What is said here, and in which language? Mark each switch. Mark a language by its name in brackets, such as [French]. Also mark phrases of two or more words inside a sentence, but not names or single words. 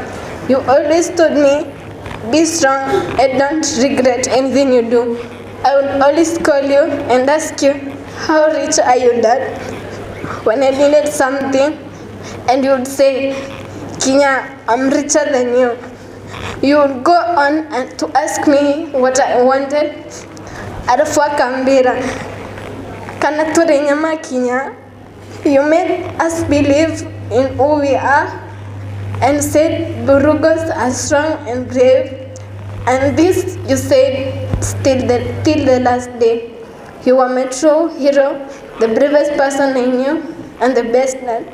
[English] You always told me, be strong and don't regret anything you do. I would always call you and ask you, how rich are you, Dad? When I needed something, and you would say, Kinya, I'm richer than you. You would go on and to ask me what I wanted. [Meru] Alafu akambira, kana ture nyama Kinya. [English] You made us believe in who we are and said Burugos are strong and brave. And this you said till the last day. You were my true hero, the bravest person I knew, and the best dad.